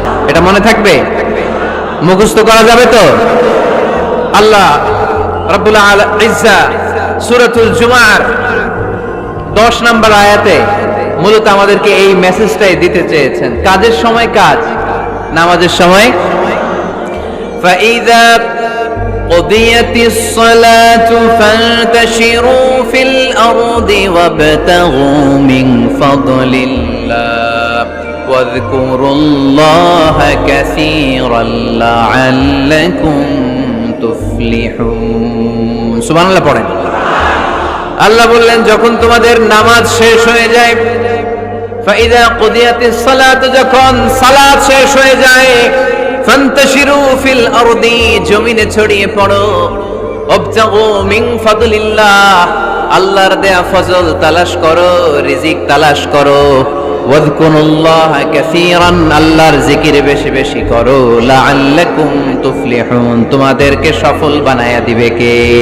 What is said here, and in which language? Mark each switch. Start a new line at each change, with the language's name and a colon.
Bangla: এটা মনে থাকবে, মুখস্থ করা যাবে তো? আল্লাহ রাব্বুল ইজ্জা সূরাতুল জুমার 10 নম্বর আয়াতে মূলত আমাদেরকে এই মেসেজটাই দিতে চেয়েছেন। কাজের সময় কাজ, নামাজের সময়।
Arabic: ফাইযা قضيت الصلاة فانتشروا في الأرض وابتغوا من فضل الله واذكروا الله كثيرا لعلكم تفلحون سبحان الله
Bangla: পড়েন। আল্লাহ বললেন যখন তোমাদের নামাজ শেষ হয়ে যায়, ফাইদা কুদিয়াতিস সালাত, যখন সালাত শেষ হয়ে যায়, ফান্তাশিরু ফিল আরদি, জমিনে ছড়িয়ে পড়ো, ওয়াবতাগু মিন ফাদলিল্লাহ, আল্লাহর দেয়া ফজল তালাশ করো, রিজিক তালাশ করো, ওয়াযকুরুল্লাহ কাসীরান, আল্লাহর জিকির বেশি বেশি করো, লাআল্লাকুম তুফলিহুন, তোমাদেরকে সফল বানায়া দিবে কে?